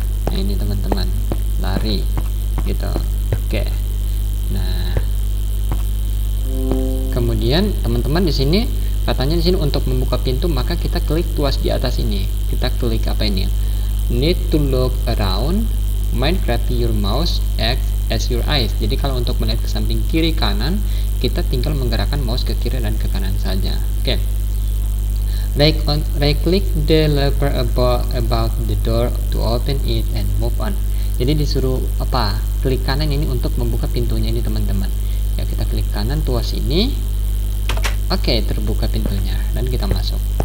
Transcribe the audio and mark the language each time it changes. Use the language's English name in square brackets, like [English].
[Indonesian] Nah ini teman-teman, lari gitu. Oke. Nah kemudian teman-teman di sini katanya di sini untuk membuka pintu maka kita klik tuas di atas ini. Kita klik apa ini? [English] Need to look around Minecraft, your mouse act as your eyes. [Indonesian] Jadi kalau untuk melihat ke samping kiri kanan, kita tinggal menggerakkan mouse ke kiri dan ke kanan saja. Oke. [English] Right click the lever about the door to open it and move on. [Indonesian] Jadi disuruh apa? Klik kanan ini untuk membuka pintunya ini teman-teman. Ya kita klik kanan tuas ini. Oke, terbuka pintunya dan kita masuk.